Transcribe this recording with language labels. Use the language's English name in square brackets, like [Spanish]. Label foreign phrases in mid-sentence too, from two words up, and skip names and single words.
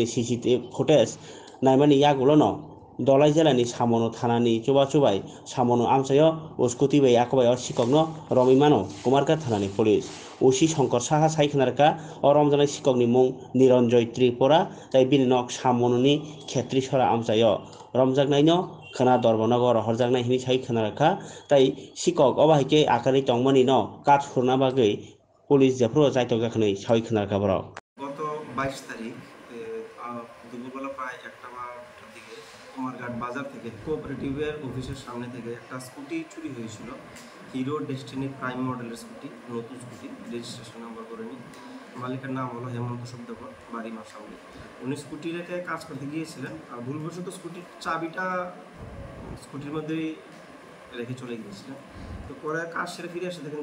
[English] CCTV footage [Kok Borok] नायमानि याग उलनो दलाइ जिल्लानि सामनो थानानि चुबा चुबाय सामनो आमचायो स्कुटि बै आकबाय सिककनो रमिमानो कुमारघाट थानानि पुलिस उसी शंकर साहा साइखनारका अरमजानाय सिककनि मुं निरन्जय त्रिपुरा ताई बिनि नक सामनोनि खेत्री सरा आमचायो रमजाकनायनो खोना दरबनगर हरजाकनाय हिनि साइ खोनारखा ताई सिकक अबाहिके आकारि तंमनि न काट हुरना बागै पुलिस जेफ्रो जायतक जाखनै साइ खोनारखा बरक [Bangla] গত 22 তারিখ দুপুরবেলা প্রায় 1টা বা 2টার দিকে কুমারঘাট বাজার থেকে কোঅপারেটিভের অফিসের সামনে থেকে একটা স্কুটি চুরি হয়েছিল হিরো ডেস্টিনি প্রাইম মডেলের স্কুটি নতুন স্কুটি [English] registration number [Bangla] করেনি মালিকের নাম হলো হেমন্ত শব্দকর বাড়ি মাসাউলি উনি স্কুটি রেখে কাজ করতে গিয়েছিলেন আর ভুলবশত স্কুটির চাবিটা স্কুটির মধ্যেই রেখে চলে গিয়েছিলেন তো পরে কাজ সেরে ফিরে আসে দেখেন